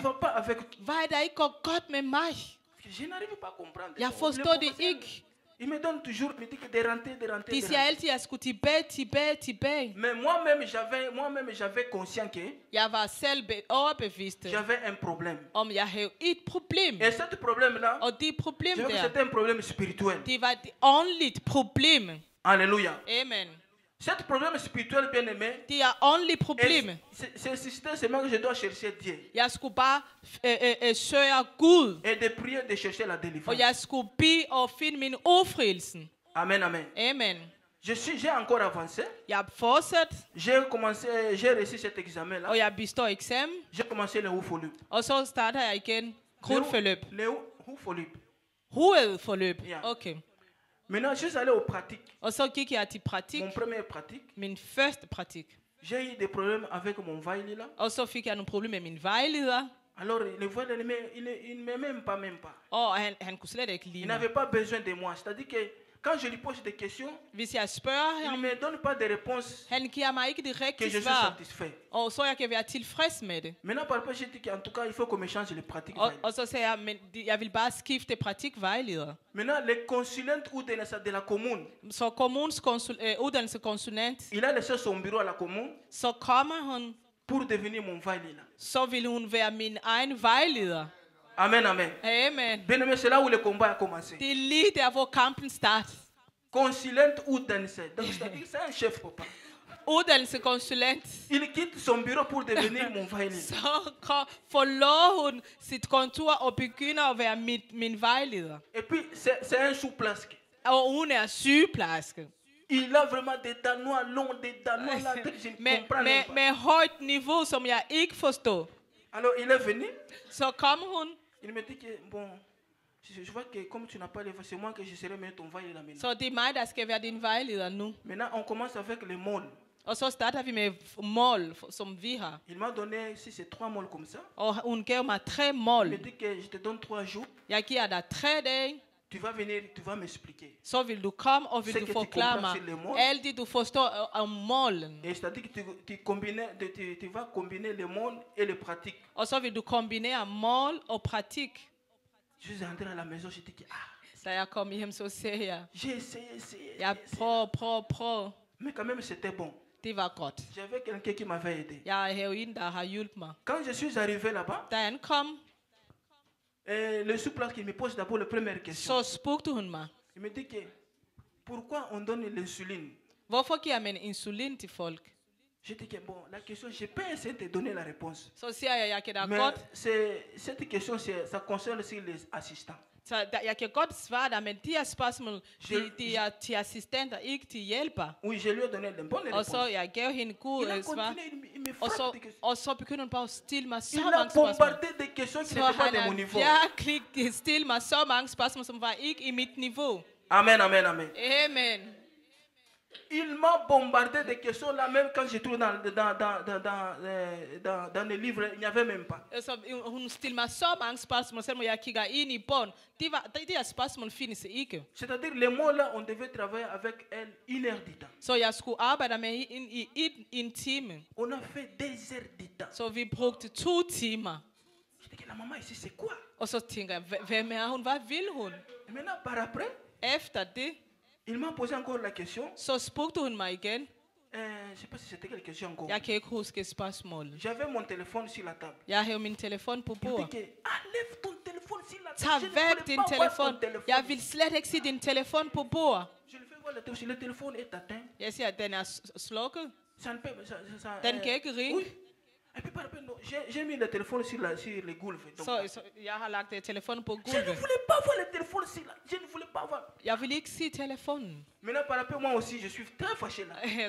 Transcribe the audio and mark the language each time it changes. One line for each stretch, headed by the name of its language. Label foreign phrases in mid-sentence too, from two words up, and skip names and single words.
Danish: Hvad er der ikke går godt med mig?
French: Je n'arrive pas à comprendre.
Danish: Jeg forstår det ikke.
French: Il me donne toujours, me dit que de rentrer.
Danish: De siger altid, jeg skulle tilbage.
French: Mais moi-même, j'avais conscience que
Danish: jeg var selv overbevist.
French: J'avais un problème.
Danish: Om jeg havde et problem.
French: Et ce problème-là,
Danish: og det problem der,
French: c'était un problème spirituel.
Danish: Det var et åndeligt problem. Alléluia. Amen.
French: Cet problème spirituel, bien aimé,
Danish: det er åndeligt problem.
French: C'est seulement que je dois chercher Dieu.
Danish: Jeg skulle bare søge Gud.
French: Et de prier, de chercher la délivrance.
Danish: Og jeg skulle bede og finde min udfrielsen. Amen, amen. Amen.
French: J'ai encore avancé.
Danish: Jeg fortsat.
French: J'ai réussi cet examen-là.
Danish: Og jeg består eksamen.
French: J'ai commencé le hovedforløb.
Danish: Og så starter jeg igen grundforløb.
French: Le hovedforløb.
Danish: Hovedforløb. Okay.
French: Maintenant, je suis allé aux pratiques.
Danish: Og så gik jeg til praktik.
French: Mon premier pratique.
Danish: Min første praktik.
French: J'ai eu des problèmes avec mon vejleder.
Danish: Og så fik jeg nogle problemer med min vejleder.
French: Alors, le vejleder, il ne m'aime pas.
Danish: Og han kunne slet ikke lide mig.
French: Il n'avait pas besoin de moi. C'est-à-dire que quand je lui pose des questions,
Danish: hvis jeg spørger ham,
French: il ne me donne pas de réponses.
Danish: Han giver mig ikke det rigtige svar.
French: Que je suis satisfait.
Danish: Og så jeg kan være tilfreds med det.
French: Maintenant, par rapport, j'ai dit qu'en tout cas, il faut qu'on me change les pratiques.
Danish: Og så sagde jeg, men jeg vil bare skifte praktikvejleder.
French: Maintenant, le consulent de la commune.
Danish: Så kommunens uddannelseskonsulent.
French: Il a laissé son bureau à la commune.
Danish: Så kommer hun.
French: Pour devenir mon vejleder.
Danish: Så vil hun være min egen vejleder. Amen, amen. Amen.
French: Bien aimé, c'est là où le combat a commencé.
Danish: Det er lige der, hvor kampen starter. Consulent uddannelse.
French: Donc, c'est un chef, papa.
Danish: Uddannelseskonsulent.
French: Il quitte son bureau pour devenir mon vejleder.
Danish: Så forlår hun sit kontor og begynder at være min vejleder.
French: Et puis, c'est un sygeplejerske.
Danish: Og hun er sygeplejerske.
French: Il a vraiment des danois longs, des danois là que je ne comprends pas.
Danish: Med højt niveau, som jeg ikke forstår.
French: Alors, il est venu.
Danish: Så kom hun.
French: Il me dit que, bon, je vois que comme tu n'as pas les voix, c'est moi que je serai maintenant ton vejleder maintenant.
Danish: Så det er mig, der skal være din vejleder nu.
French: Maintenant, on commence avec les mål.
Danish: Og så starter vi med mål, som vi har.
French: Il m'a donné, si c'est 3 mål comme ça.
Danish: Og hun gav mig 3 mål.
French: Il me dit que je te donne 3 jours.
Danish: Jeg giver dig 3 dage.
French: Tu vas venir, tu vas m'expliquer.
Danish: Så vil du komme og vil du forklare mig alt det du forstår om målen.
French: Et c'est-à-dire que tu vas combiner les mål et les pratiques.
Danish: Og så vil du kombinere mål og praktik.
French: Je suis entré à la maison, je dis que
Danish: da jeg kom hjem, så sagde jeg.
French: J'ai essayé.
Danish: Jeg prøv.
French: Mais quand même c'était bon.
Danish: Det var godt.
French: J'avais quelqu'un qui m'avait aidé.
Danish: Jeg havde en der har hjulpet mig.
French: Quand je suis arrivé là-bas.
Danish: Da han kom.
French: Le sous-place qui me pose d'abord la première question.
Danish: Så spurgte hun mig.
French: Il me dit que pourquoi on donne l'insuline?
Danish: Hvorfor giver man insulin til folk?
French: Je dis que bon, la question, je peux essayer de te donner la réponse.
Danish: Så siger jeg kan da mais godt.
French: Cette question, ça concerne aussi les assistants.
Danish: Så jeg kan godt svare dig, men de her spørgsmål, de er til assistenter, ikke til hjælper.
French: Oui, je lui ai donné den bonne réponse.
Danish: Og så jeg gav hende god svar. Og så begynder hun bare at stille mig så mange spørgsmål.
French: Il a bombardé des questions qui n'étaient pas de mon niveau.
Danish: Så han har virkelig stillet mig så mange spørgsmål, som var ikke i mit niveau. Amen, amen, amen. Amen.
French: Il m'a bombardé de questions là, même quand je trouve dans les livres, il n'y avait même pas. C'est-à-dire, les mots là, on devait travailler avec elle 1 heure du temps. On a fait 2 heures du temps. So we brauchten 2 timer. Je dis que la maman ici, c'est quoi?
Danish: Og så tænker jeg, hvad vil hun?
French: Et maintenant, par après,
Danish: efter det,
French: il m'a posé encore la question.
Danish: Så spurgte hun mig igen.
French: Je ne sais pas si c'était quelle question encore.
Danish: Jeg kan ikke huske spørgsmålet.
French: J'avais mon téléphone sur la table.
Danish: Jeg havde min telefon på bordet.
French: Il dit que, enlève ton téléphone sur la table.
Danish: Tag væk din telefon. Jeg vil slet ikke se din telefon på bordet.
French: Je le fais voir le téléphone est atteint.
Danish: Jeg siger, at den er slukket. Den kan ikke ringe.
French: Et puis par rapport, j'ai mis le téléphone sur le gulv.
Danish: Så jeg har lagt telefonen på gulvet.
French: Je ne voulais pas voir le téléphone sur la. Je ne voulais pas voir.
Danish: Jeg vil ikke se telefonen.
French: Maintenant par rapport, moi aussi, je suis très fâché là.